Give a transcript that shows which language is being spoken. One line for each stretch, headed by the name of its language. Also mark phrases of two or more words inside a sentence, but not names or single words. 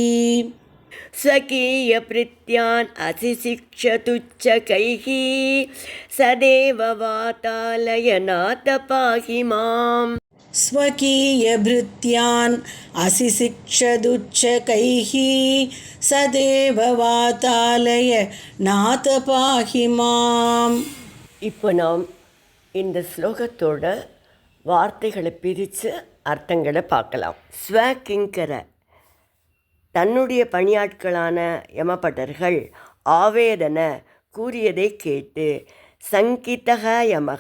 Sanskrit: स्वकीयभृत्यान् असिशिक्षतुच्चकैः सदेव वातालयनाथ पाहि माम् स्वकीयभृत्यान् असिशिक्षदुच्चकैः सदेव वातालयनाथ पाहि माम्.
Tamil: இப்போ நாம் இந்த ஸ்லோகத்தோட வார்த்தைகளை பிரித்து அர்த்தங்களை பார்க்கலாம். ஸ்வகிங்கர தன்னுடைய பணியாட்களான யமபட்டர்கள் ஆவேதன கூறியதை கேட்டு, சங்கிதக யமக